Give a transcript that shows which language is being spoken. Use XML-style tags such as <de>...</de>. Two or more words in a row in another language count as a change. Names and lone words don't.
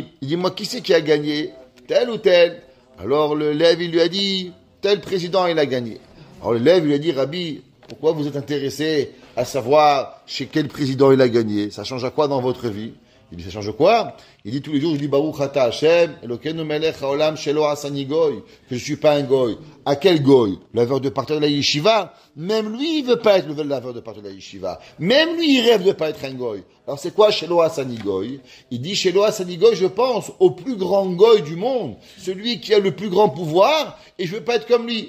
<fr>Il dit, moi, qui c'est qui a gagné? Tel ou tel? Alors l'élève, il lui a dit, tel président, il a gagné. Alors l'élève, il lui a dit, Rabbi, pourquoi vous êtes intéressé à savoir chez quel président il a gagné? Ça change à quoi dans votre vie? Il dit, ça change quoi? Il dit tous les jours, je dis,</fr> <he>ברוך אתה השם, אלוקינו מלך העולם שלא עשני גוי,</he> <fr>que je suis pas un goy. À quel goy? Laveur de partir de la yeshiva? Même lui, il veut pas être le laveur de partir de la yeshiva. Même lui, il rêve de pas être un goy. Alors c'est quoi</fr> <he>שלא עשני גוי?</he> <fr>Il dit,</fr> <he>שלא עשני גוי,</he> <fr>je pense au plus grand goy du monde, celui qui a le plus grand pouvoir, et je veux pas être comme lui.</fr>